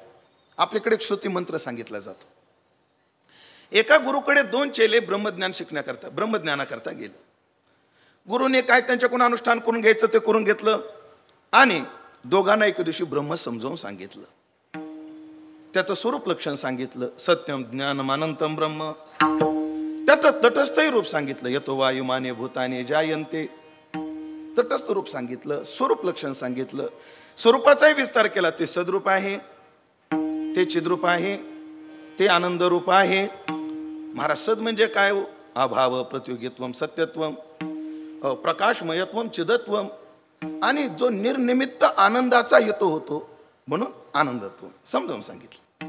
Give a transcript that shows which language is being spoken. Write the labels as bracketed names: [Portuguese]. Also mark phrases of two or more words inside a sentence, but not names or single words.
[Marathi] आपल्याकडे एक श्रुती मंत्र सांगितला जातो. एका गुरुकडे 2 चेले ब्रह्मज्ञानाकरता गेले. गुरुने काय त्यांच्याकडून अनुष्ठान करून घ्यायचं ते करून घेतलं आणि दोघांना एके दिवशी ब्रह्म समजावून सांगितलं. त्याचं स्वरूप लक्षण सांगितलं. [Sanskrit] सत्यम ज्ञानम अनंतम ब्रह्म. [Marathi] त्याचं तटस्थही रूप सांगितलं. [Sanskrit] यतो वायुमाने भूताने जायन्ते. [Marathi] तटस्थ रूप सांगितलं, स्वरूप लक्षण सांगितलं, स्वरूपाचाही विस्तार केला. ते सद्रूप आहे, ते चिद्रूप आहे, ते आनंद रूप आहे. महाराज सद म्हणजे काय? अभाव, प्रतियोगित्वम, सत्यत्वम, प्रकाशमयत्वम, चिदत्वम आणि जो निर्निमित्त आनंदाचा हेतू होतो म्हणून आनंदत्वम समजावून सांगितलं.